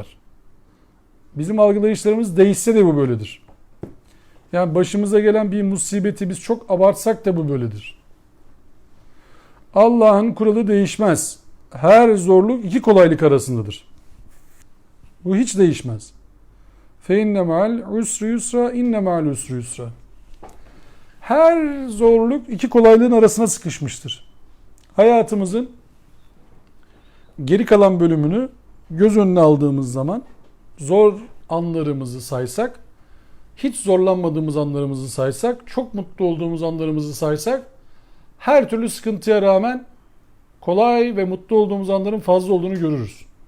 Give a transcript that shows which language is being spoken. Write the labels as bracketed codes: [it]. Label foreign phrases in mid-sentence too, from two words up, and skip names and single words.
[tr] Bizim algılayışlarımız değişse de bu böyledir. Yani başımıza gelen bir musibeti biz çok abartsak da bu böyledir. Allah'ın kuralı değişmez. Her zorluk iki kolaylık arasındadır. Bu hiç değişmez. [ar] فَاِنَّ مَعَ الْعُسْرِ يُسْرًا اِنَّ مَعَ الْعُسْرِ يُسْرًا. [tr] Her zorluk iki kolaylığın arasına sıkışmıştır. Hayatımızın geri kalan bölümünü göz önüne aldığımız zaman zor anlarımızı saysak, hiç zorlanmadığımız anlarımızı saysak, çok mutlu olduğumuz anlarımızı saysak, her türlü sıkıntıya rağmen kolay ve mutlu olduğumuz anların fazla olduğunu görürüz.